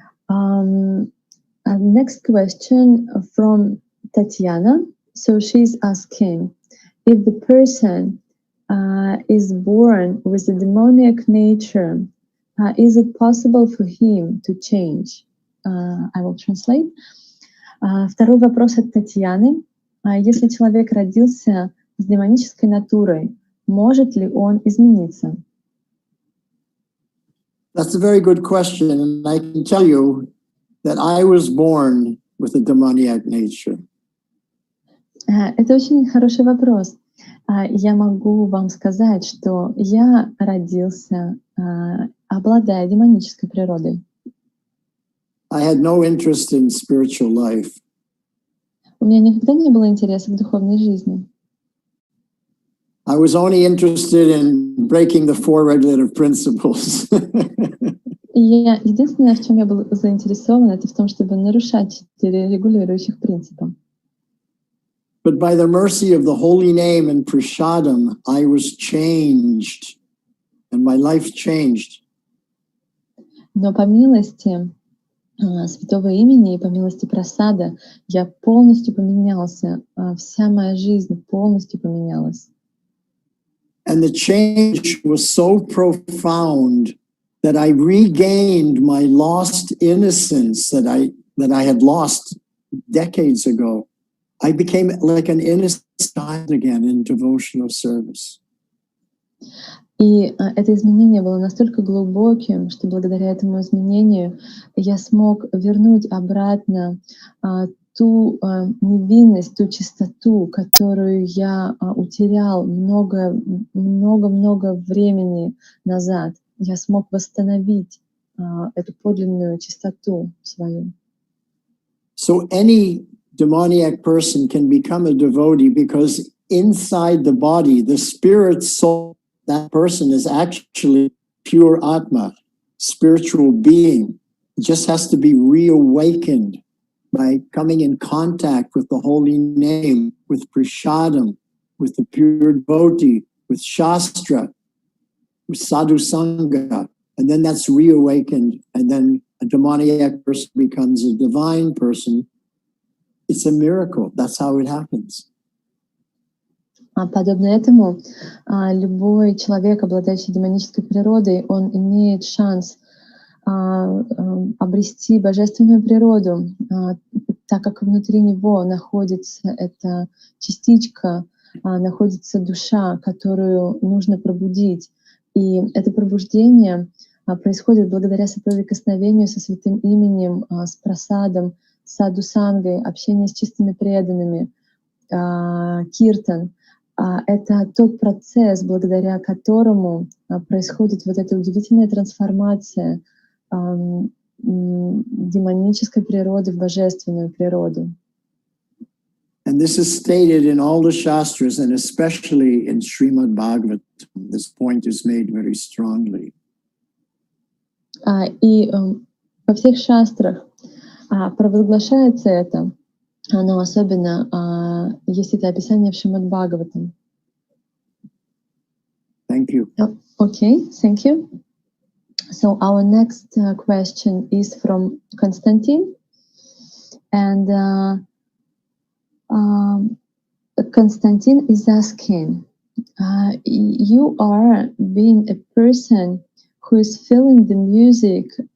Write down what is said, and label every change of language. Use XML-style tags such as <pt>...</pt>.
<en>Next question from Tatiana. So she's asking, if the person is born with a demoniac nature, is it possible for him to change? I will translate.</en> <ru>Второй вопрос от Татьяны. Если человек родился с демонической натурой, может ли он измениться?</ru> <en>That's a very good question, and I can tell you that I was born with a demoniac nature.</en> <ru>Это очень хороший вопрос. Я могу вам сказать, что я родился, обладая демонической природой.</ru> <en>I had no interest in spiritual life.</en> <ru>У меня никогда не было интереса к духовной жизни.</ru> <en>I was only interested in breaking the 4 regulative principles.</en> <ru>И единственное, в чем я был заинтересован, это в том, чтобы нарушать 4 регулирующих принципа.</ru> <en>But by the mercy of the holy name and prasadam, I was changed, and my life changed.</en> <ru>Но по милости святого имени и по милости прасада я полностью поменялся, вся моя жизнь полностью поменялась.</ru> <en>And the change was so profound that I regained my lost innocence that I had lost decades ago. I became like an innocent child again in devotional service.</en> <ru>И это изменение было настолько глубоким, что благодаря этому изменению я смог вернуть обратно ту невинность, ту чистоту, которую я утерял много-много времени назад. Я смог восстановить эту подлинную чистоту свою.</ru> <en>So any demoniac person can become a devotee because inside the body, the spirit soul, that person is actually pure Atma, spiritual being. It just has to be reawakened by coming in contact with the holy name, with prasadam, with the pure devotee, with shastra, with sadhu sangha. And then that's reawakened. And then a demoniac person becomes a divine person. It's a miracle. That's how it happens.</en> <ru>Подобно этому, любой человек, обладающий демонической природой, он имеет шанс обрести божественную природу, так как внутри него находится эта частичка, находится душа, которую нужно пробудить. И это пробуждение происходит благодаря соприкосновению со святым именем, с прасадом, саду-сангой, общение с чистыми преданными, киртан. Это тот процесс, благодаря которому происходит вот эта удивительная трансформация демонической природы в божественную природу.</ru> <en>And this is stated in all the Shastras, and especially in Srimad Bhagavatam. This point is made very strongly.</en> <ru>И во всех шастрах провозглашается это, но особенно есть это описание в Шримад Бхагаватам.</ru> <en>Thank you. Okay, thank you. So our next question is from Konstantin, and Konstantin is asking, you are being a person who is feeling the music</en>